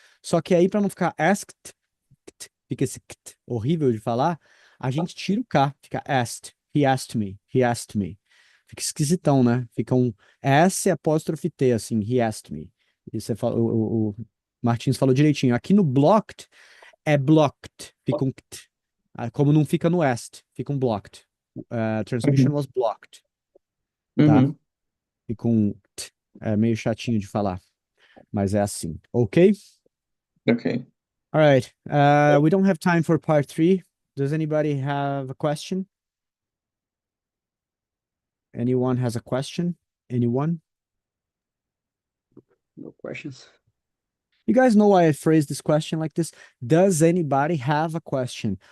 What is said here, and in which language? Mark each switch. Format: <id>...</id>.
<pt>Só que aí, para não ficar asked, fica esse kt horrível de falar, a gente tira o K, fica asked,</pt> <en>he asked me, he asked me.</en> <pt>Fica esquisitão, né? Fica um S apóstrofe T, assim,</pt> <en>he asked me.</en> <pt>E você fala, o Martins falou direitinho. Aqui no blocked, é blocked, fica um kt. Como não fica no est, fica um blocked.</pt> <en>Transmission was blocked, tá?</en> <pt>E com t, é meio chatinho de falar, mas é assim, ok?</pt> <en>Okay. All right, we don't have time for part 3. Does anybody have a question? Anyone has a question? Anyone? No questions. You guys know why I phrased this question like this? Does anybody have a question?</en>